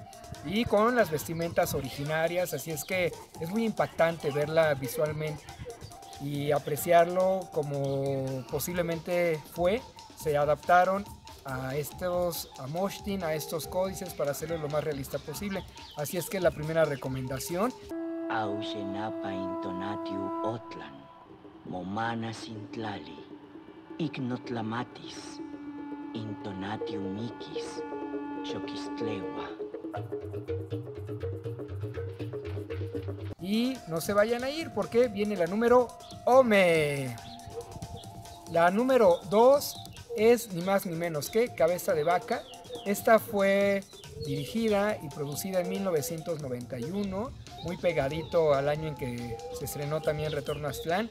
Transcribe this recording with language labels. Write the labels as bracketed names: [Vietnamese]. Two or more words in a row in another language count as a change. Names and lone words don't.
[Spanish] Y con las vestimentas originarias, así es que es muy impactante verla visualmente y apreciarlo como posiblemente fue. Se adaptaron a estos Moshtin, a estos códices para hacerlo lo más realista posible. Así es que la primera recomendación. [Nahuatl languages] Auxenapa intonatiu otlan, momana sintlali, ignotlamatis, intonatiu miquis, xoquistlegua. [Spanish] Y no se vayan a ir porque viene la número Ome. La número 2 es ni más ni menos que Cabeza de Vaca. Esta fue dirigida y producida en 1991, muy pegadito al año en que se estrenó también Retorno a Aztlán.